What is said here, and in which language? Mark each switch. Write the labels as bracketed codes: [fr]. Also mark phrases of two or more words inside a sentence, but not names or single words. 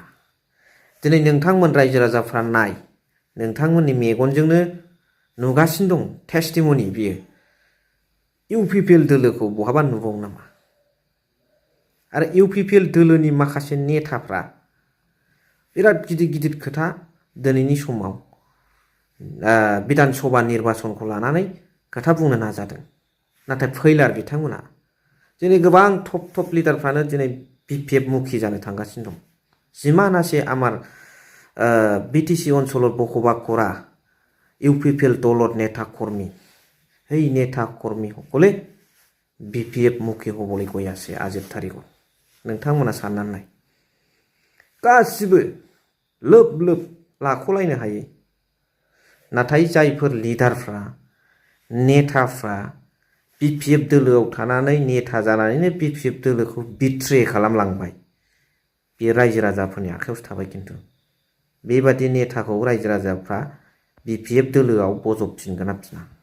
[brx] दिनै नोंथांमोन रायजो राजाफ्रा नाय नोंथांमोननि मेगनजोंनो नुगासिनो दं टेस्टिमनि बियो UPPL दोलोखौ बहाबा नुबावो नामा आरो UPPL दोलोनि माखासे नेताफ्रा बिराद गिदिर खोथा दिनैनि समाव बिधान सभा निर्बाचनखौ लानानै खोथा बुंनो नाजादों नाथाय फैलार बिथांमोना दिनै गोबां टप लिडारफ्रानो दिनै BPF मुखि जानो थांगासिनो दं जिमानासे आमार बिटिसि [as] অঞ্চলত বসবাস কৰা UPPL দলৰ নেতা কৰ্মী সেই নেতা কৰ্মী সকলে BPF মুখি হ'বলৈ গৈ আছে আজিৰ তাৰিখত [brx] नोंथांमोना साननानै नाय गासिबो लोब लाख'लायनो हायो नाथाय जायफोर लिडारफ्रा नेताफ्रा BPF दोलोआव थानानै नेता जानानैनो BPF दोलोखौ बिट्रे खालामलांबाय बे रायजो राजाफोरनि आखायावसो थाबाय खिन्थु बेबादि नेताखौ रायजो राजाफ्रा BPF दोलोआव बजबफिनगोन ना फिना